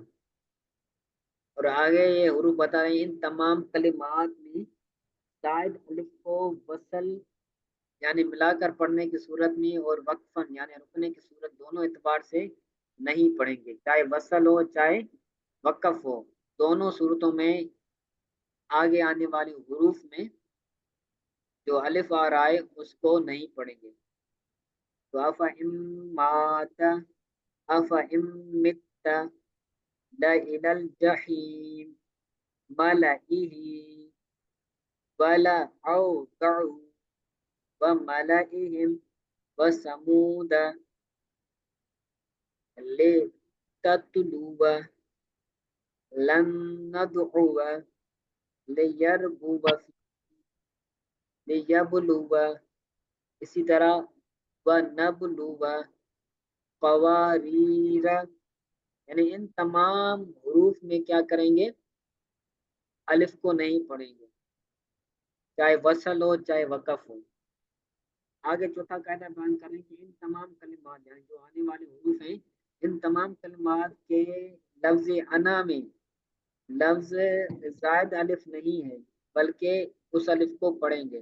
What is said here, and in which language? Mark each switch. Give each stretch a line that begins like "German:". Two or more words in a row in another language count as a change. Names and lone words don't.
Hindi: और आगे ये हुरूफ बता रहे हैं इन तमाम कलिमात में शायद अलिफ को वसल यानी मिलाकर पढ़ने की सूरत में और वक्फन यानी रुकने की सूरत, दोनों एतबार से नहीं पढ़ेंगे। चाहे वसल हो चाहे वक़फ़ हो, दोनों सूरतों में आगे आने वाले हुरूफ में जो अलिफ आ रहा है उसको नहीं पढ़ेंगे।
Arabic: तो أفإين مات أفإين مت لإلى الجحيم ملإيه ولا أوضعوا وملإيهم وثمود لتتلوا لن ندعوا ليربوا ليبلوا.
Hindi: इसी तरह
Arabic: ونبلوا
Hindi: कवारीर, यानी इन तमाम हरूफ में क्या करेंगे, अलिफ को नहीं पढ़ेंगे, चाहे वसल हो चाहे वक़फ़ हो। आगे चौथा कायदा बयान करें कि इन तमाम कलिमात यानी जो आने वाले हरूफ हैं, इन तमाम कलिमात के लफ्ज़ अना में लफ्ज़ ज़ायद अलिफ नहीं है, बल्कि उस अलिफ को पढ़ेंगे।